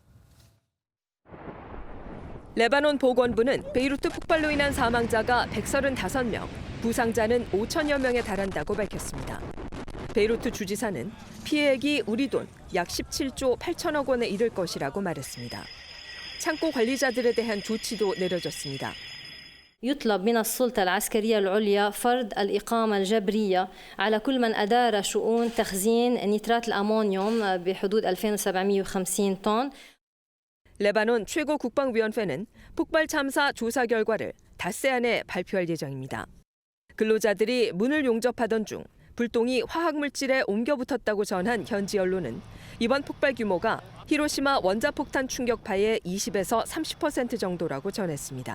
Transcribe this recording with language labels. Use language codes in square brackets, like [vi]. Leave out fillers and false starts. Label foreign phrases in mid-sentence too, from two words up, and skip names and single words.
[ko] 레바논 보건부는 베이루트 폭발로 인한 사망자가 135명, 부상자는 5천여 명에 달한다고 밝혔습니다. 베이루트 주지사는 피해액이 우리 돈 약 17조 8천억 원에 이를 것이라고 말했습니다. 창고 관리자들에 대한 조치도 내려졌습니다. [ar] يطلب من السلطة العسكرية العليا فرض الإقامة الجبرية على كل من أدار شؤون تخزين نيترات الأمونيوم بحدود 2,750 톤. [ko] 레바논 최고 국방위원회는 폭발 참사 조사 결과를 닷새 안에 발표할 예정입니다. 근로자들이 문을 용접하던 중 불똥이 화학물질에 옮겨 붙었다고 전한 현지 언론은 이번 폭발 규모가 히로시마 원자폭탄 충격파의 20에서 30% 정도라고 전했습니다.